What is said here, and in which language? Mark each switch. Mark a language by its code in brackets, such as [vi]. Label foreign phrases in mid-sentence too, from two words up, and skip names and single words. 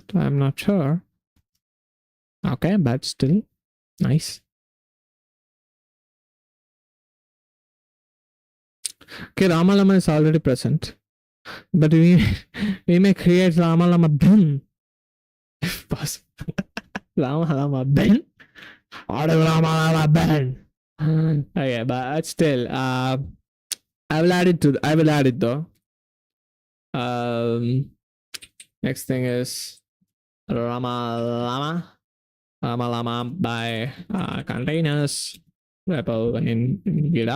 [en] I'm not sure. Okay, but still nice. Okay, Rama Lama is already present, but we may create Rama Lama bin if possible. Rama Lama bin. Rama Lama bin. Okay, but still, I will add it though. Next thing is Rama Lama by containers repo in GitHub.